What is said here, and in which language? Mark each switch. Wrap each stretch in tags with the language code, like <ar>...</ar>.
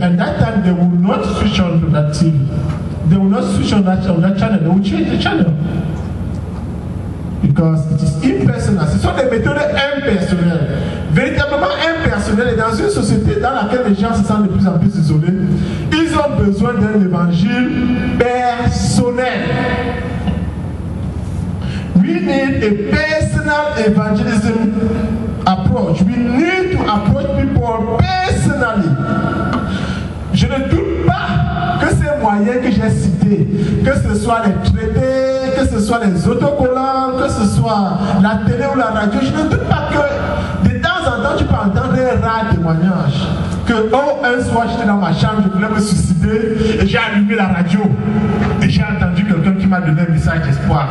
<en>And that time they will not switch on to that TV. They will not switch on that channel. They will change the channel. Because it is impersonal.</en> <fr>Ce sont des méthodes impersonnelles. Véritablement impersonnelles. Et dans une société dans laquelle les gens se sentent de plus en plus isolés, ils ont besoin d'un évangile personnel.</fr> <en>We need a personal evangelism approach. We need to approach people personally.</en> <fr>Je ne doute pas que ces moyens que j'ai cités, que ce soit les traités, que ce soit les autocollants, que ce soit la télé ou la radio, je ne doute pas que de temps en temps tu peux entendre un rare témoignage. Que un soir j'étais dans ma chambre, je voulais me suicider et j'ai allumé la radio et j'ai entendu quelqu'un qui m'a donné un message d'espoir.</fr>